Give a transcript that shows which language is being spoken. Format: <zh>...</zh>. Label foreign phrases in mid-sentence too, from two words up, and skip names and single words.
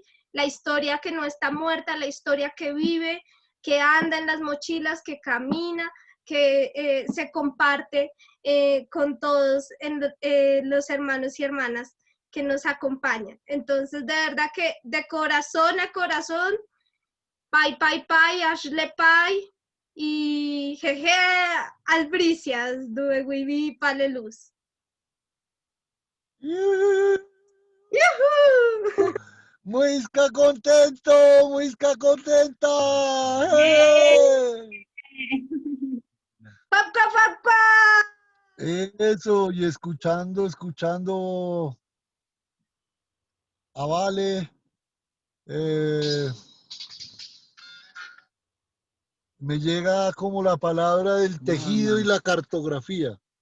<es>La historia que no está muerta, la historia que vive, que anda en las mochilas, que camina, que se comparte con todos los hermanos y hermanas que nos acompañan. Entonces, de verdad que de corazón a corazón,</es> <chb>pai, pai, pai, ashle pai,</chb> <es>y jeje, albricias,</es> <chb>dueguibi, paleluz.</chb> <es>Muisca contento, Muisca contenta. ¡Eh! ¡Pap, pap, pap, pap! Eso, y escuchando a Vale, me llega como la palabra del tejido y la cartografía.</es>